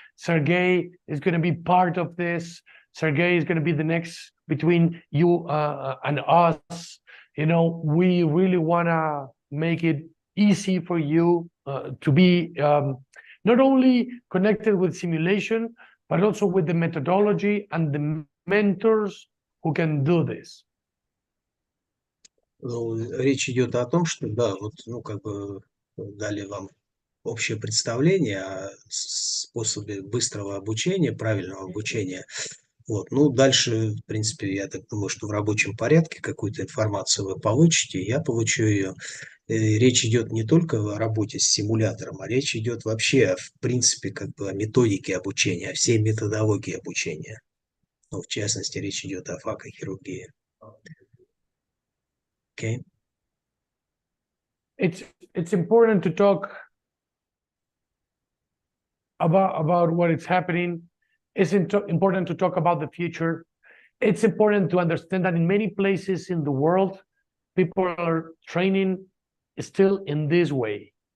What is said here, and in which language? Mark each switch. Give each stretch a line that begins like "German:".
English: Sergey is going to be part of this. Sergey is going to be the next between you and us. You know, we really want to make it easy for you to be not only connected with simulation, but also with the methodology and the mentors who can do this.
Russian: Ну, речь идет о том, что, да, вот, ну, как бы дали вам общее представление о способе быстрого обучения, правильного обучения. Вот. Ну, дальше, в принципе, я так думаю, что в рабочем порядке какую-то информацию вы получите, я получу ее. Речь идет не только о работе с симулятором, а речь идет вообще, в принципе, как бы о методике обучения, о всей методологии обучения. Ну, в частности, речь идет о факохирургии. Okay.
English: it's important to talk about what is happening. It's important to talk about the future. It's important to understand that in many places in the world, people are training still in this way.